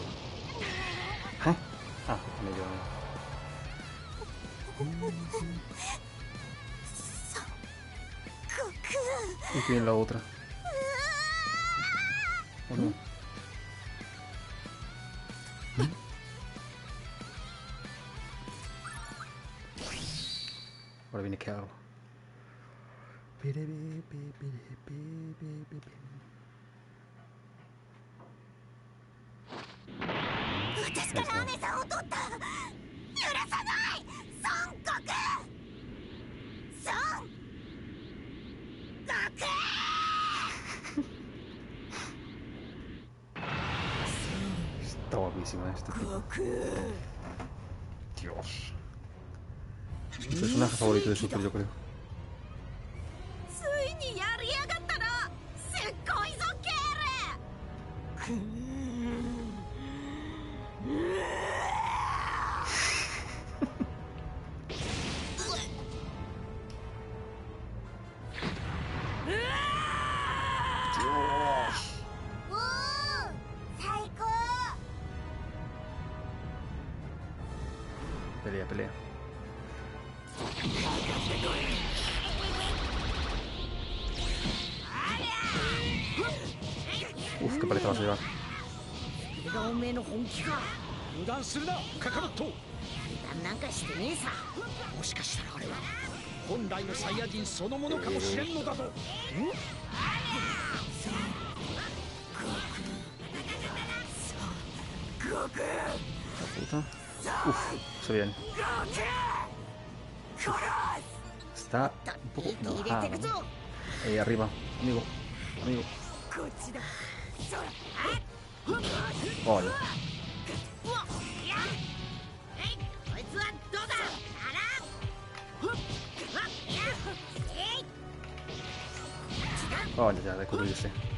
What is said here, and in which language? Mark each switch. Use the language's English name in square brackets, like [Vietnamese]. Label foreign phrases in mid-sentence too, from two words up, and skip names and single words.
[Spanish] ¿Eh? Ah, me quedo. Y viene la otra. ¿O no? Ahora viene Carl. [Japanese] 私からお姉さんを取った。許さない。孫悟空。孫悟空。 [Spanish] Está guapísima este tipo. Dios. Es mi personaje favorito de Super, yo creo. [Japanese] ついにやりやがったな。すっごいぞケール。おお、最高。 [Spanish] Pelea. Uf, qué paliza vas a llevar. [Japanese] これがおめえの本気か。油断するなカカロット。油断なんかしてねえさ。もしかしたらあれは本来のサイヤ人そのものかもしれんのだぞ。悟空 [Spanish] corta. Uf, se viene. Está un poco enojado, ¿no? Ahí arriba, amigo. Amigo. Vale. Vale, ya, de cubrirse.